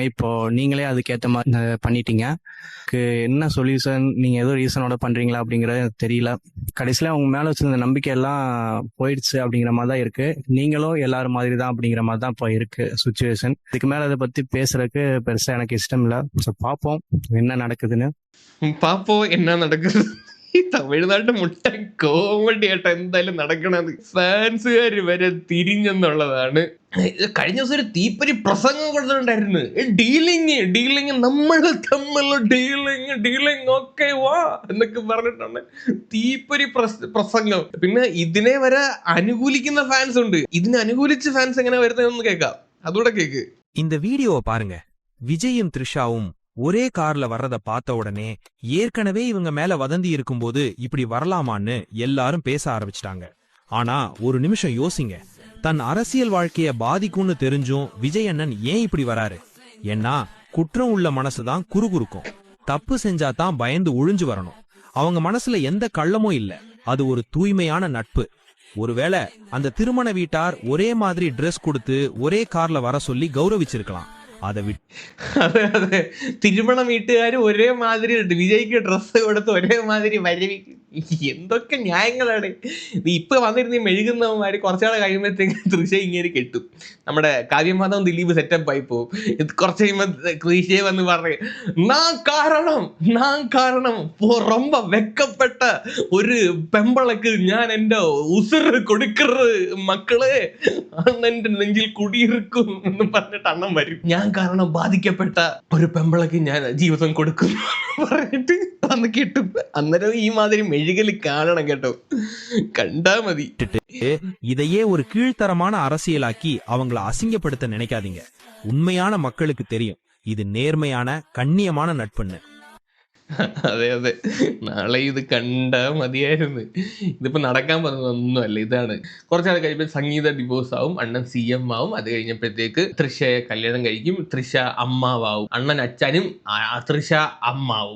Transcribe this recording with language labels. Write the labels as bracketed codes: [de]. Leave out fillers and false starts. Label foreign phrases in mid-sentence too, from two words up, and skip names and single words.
[ta] இப்போ நீங்களே அதுக்கேற்ற மாதிரி பண்ணிட்டீங்க. என்ன சொல்யூஷன், நீங்கள் ஏதோ ரீசனோட பண்ணுறீங்களா அப்படிங்கிறது எனக்கு தெரியல. கடைசியில் அவங்க மேலே வச்சிருந்த நம்பிக்கை எல்லாம் போயிடுச்சு அப்படிங்கிற மாதிரி தான் இருக்குது. நீங்களும் எல்லாரும் மாதிரி தான் அப்படிங்கிற மாதிரி தான் இப்போ இருக்குது சுச்சுவேஷன். இதுக்கு மேலே அதை பற்றி பேசுறதுக்கு பெருசாக எனக்கு இஷ்டம் இல்லை. ஸோ பார்ப்போம் என்ன நடக்குதுன்னு. [ml] ഈ തമിഴ്നാട്ട് മുട്ട കോമഡി ആയിട്ട് എന്തായാലും നടക്കണത്. ഫാൻസുകാര് വരെ തിരിഞ്ഞെന്നുള്ളതാണ്. കഴിഞ്ഞ ദിവസം ഒരു തീപ്പൊരി പ്രസംഗം കൊടുത്തിട്ടുണ്ടായിരുന്നു. ഡീലിങ് നമ്മൾ തമ്മിലുള്ള ഡീലിങ് ഓക്കെ വാ എന്നൊക്കെ പറഞ്ഞിട്ടാണ് തീപ്പൊരി പ്രസംഗം. പിന്നെ ഇതിനെ വരെ അനുകൂലിക്കുന്ന ഫാൻസ് ഉണ്ട്. ഇതിനെ അനുകൂലിച്ച് ഫാൻസ് എങ്ങനെ വരുന്നതെന്ന് കേൾക്കാം, അതുകൂടെ കേക്ക്. [ta] இந்த வீடியோவை பாருங்க. விஜயும் த்ரிஷாவும் ஒரே கார்ல வர்றத பார்த்த உடனே ஏற்கனவே இவங்க மேல வதந்தி இருக்கும்போது இப்படி வரலாமான்னு எல்லாரும் பேச ஆரம்பிச்சிட்டாங்க. ஆனா ஒரு நிமிஷம் யோசிங்க, தன் அரசியல் வாழ்க்கைய பாதிக்கும்னு தெரிஞ்சும் விஜய் அண்ணன் ஏன் இப்படி வராரு? ஏன்னா குற்றம் உள்ள மனசுதான் குறுகுறுக்கும். தப்பு செஞ்சா தான் பயந்து ஒழிஞ்சு வரணும். அவங்க மனசுல எந்த கள்ளமும் இல்ல. அது ஒரு தூய்மையான நட்பு. ஒருவேளை அந்த திருமண வீட்டார் ஒரே மாதிரி ட்ரெஸ் கொடுத்து ஒரே கார்ல வர சொல்லி கௌரவிச்சிருக்கலாம். [ml] അതെ, തിരുമണ വീട്ടുകാർ ഒരേ മാതിരി വിജയ്ക്ക് ഡ്രസ്സ് കൊടുത്ത് ഒരേ മാതിരി വരവിക്കും. എന്തൊക്കെ ന്യായങ്ങളാണ്. ഇപ്പൊ വന്നിരുന്ന മെഴുകുന്നവന്മാര് കുറച്ചാളെ കഴിയുമ്പോഴത്തേക്ക് തൃശ്ശ ഇങ്ങനെ കെട്ടും. നമ്മുടെ കാവ്യമാധവൻ ദിലീപ് സെറ്റപ്പ് ആയി പോവും. കുറച്ച് കഴിയുമ്പോ തൃശ്ശയെ വന്ന് പറഞ്ഞു, നാൻ കാരണം ரொம்ப വെക്കപ്പെട്ട ഒരു പെമ്പളക്ക് ഞാൻ എന്റെ ഉസിറ് കൊടുക്കറ് മക്കളെ, അണ്ണന്റെ നെഞ്ചിൽ കുടിയിരിക്കും എന്ന് പറഞ്ഞിട്ട് അണ്ണൻ വരും. ഞാൻ കാരണം ബാധിക്കപ്പെട്ട ഒരു പെമ്പളക്ക് ഞാൻ ജീവിതം കൊടുക്കും പറഞ്ഞിട്ട് വന്ന് കിട്ടും. അന്നേരം ഈ മാതിരി മെഴുകല് കാണണം കേട്ടോ, കണ്ടാ മതി. [ta] இதையே ஒரு கீழ்த்தரமான அரசியலாக்கி அவங்கள அசிங்கப்படுத்த நினைக்காதீங்க. உண்மையான மக்களுக்கு தெரியும் இது நேர்மையான கண்ணியமான நட்புன்னு. [ml] അതെ, നാളെ ഇത് കണ്ടാ മതിയായിരുന്നു. ഇതിപ്പോ നടക്കാൻ പോകുന്നതൊന്നുമല്ല. ഇതാണ് കുറച്ചാൾ കഴിയുമ്പോൾ സംഗീത ഡിവോഴ്സ് ആവും, അണ്ണൻ CM ആവും. അത് കഴിഞ്ഞപ്പോഴത്തേക്ക് തൃശ്ശയെ കല്യാണം കഴിക്കും, തൃശ്ശ അമ്മാവും, അണ്ണൻ അച്ഛനും തൃശ്ശ അമ്മാവും.